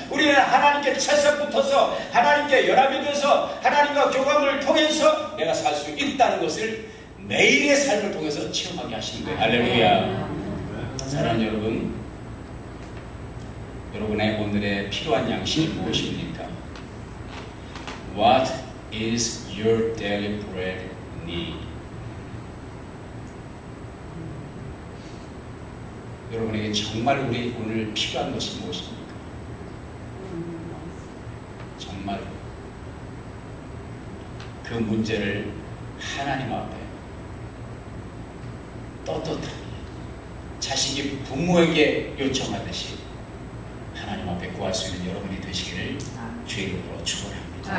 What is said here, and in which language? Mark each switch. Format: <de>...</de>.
<ko>우리는 하나님께 채석 붙어서 하나님께 연합이 돼서 하나님과 교감을 통해서 내가 살 수 있다는 것을 매일의 삶을 통해서 체험하게 하시는 거예요. 할렐루야. 사랑하는 여러분, 여러분의 오늘의 필요한 양식이 무엇입니까?</ko> <en>What is your daily bread need?</en> <ko>여러분에게 정말 우리 오늘 필요한 것이 무엇입니까? 정말 그 문제를 하나님 앞에 떳떳하게 자식이 부모에게 요청하듯이 하나님 앞에 구할 수 있는 여러분이 되시기를 주의 이름으로 축원합니다.</ko>